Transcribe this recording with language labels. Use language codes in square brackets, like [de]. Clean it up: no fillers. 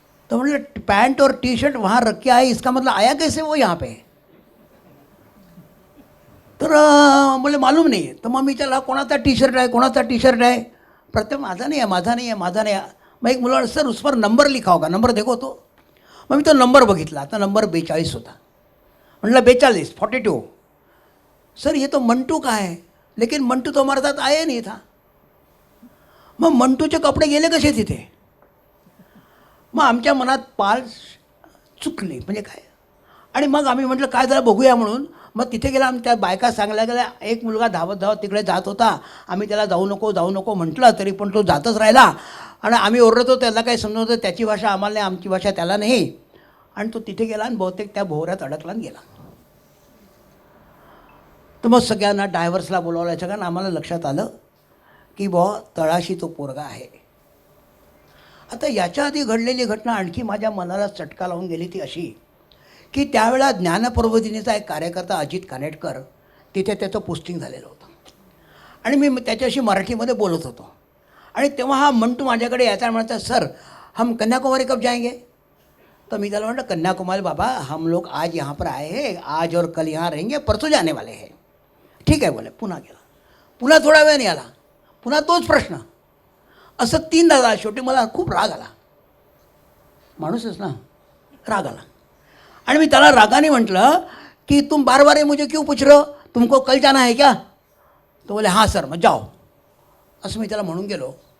[hi] तो मतलब पैंट और टी शर्ट वहाँ रख के आए, इसका मतलब आया कैसे वो यहाँ पे. [mr] तर मला मालूम नाही. तर मग मी त्याला, कोणाचा टी शर्ट आहे, कोणाचा टी शर्ट आहे, प्रत्येक माझा नाही आहे, माझा नाही आहे, माझा नाही आहे. मग एक मुला, [hi] सर उस पर नंबर लिखा होगा, नंबर देखो तो. [mr] मग मी तो नंबर बघितला, आता नंबर 42 होता. म्हटलं 42, 42. [hi] सर ये तो मंटू का है, लेकिन मंटू तो हमारे साथ आया नहीं था. [mr] मग मंटूचे कपडे गेले कसे तिथे. मग आमच्या मनात पाल चुकली, म्हणजे काय. आणि मग आम्ही म्हटलं काय झालं बघूया म्हणून. मग तिथे गेला, आम्ही त्या बायका सांगल्या गेल्या, एक मुलगा धावत धावत तिकडे जात होता. आम्ही त्याला जाऊ नको म्हटलं, तरी पण तो जातच राहिला. आणि आम्ही ओरडतो, त्याला काही समजत होतं, त्याची भाषा आम्हाला नाही, आमची भाषा त्याला नाही. आणि तो तिथे गेला आणि बहुतेक त्या भोवऱ्यात अडकला आणि गेला. तर मग सगळ्यांना ड्रायव्हर्सला बोलावलं, सगळ्यांना आम्हाला लक्षात आलं की बुवा तळाशी तो पोरगा आहे. आता याच्या आधी घडलेली घटना आणखी माझ्या मनाला चटका लावून गेली, ती अशी की त्यावेळेला ज्ञानप्रबोधिनीचा एक कार्यकर्ता अजित कानेटकर, तिथे त्याचं पोस्टिंग झालेलं होतं. आणि मी त्याच्याशी मराठीमध्ये बोलत होतो. आणि तेव्हा हा मंटू माझ्याकडे यायचा, म्हणायचा, [hi] सर हम कन्याकुमारी कब जाएंगे. [mr] तो मी त्याला म्हटलं, [hi] कन्याकुमारी बाबा हम लोग आज यहाँ पर आए हैं, आज और कल यहाँ रहेंगे, परसों जाने वाले हैं. [mr] ठीक आहे बोले. पुन्हा गेला, पुन्हा थोडा वेळ नाही आला, पुन्हा तोच प्रश्न. असं 3दा झाला. शेवटी मला खूप राग आला, माणूसच ना, राग आला. आणि मी त्याला रागाने म्हटलं की [hi] तुम बार बार मुझे क्यों पूछ रहे हो, तुमको कल जाना है क्या. तो बोले हाँ सर, मग जाओ. [mr] असं मी त्याला म्हणून गेलो.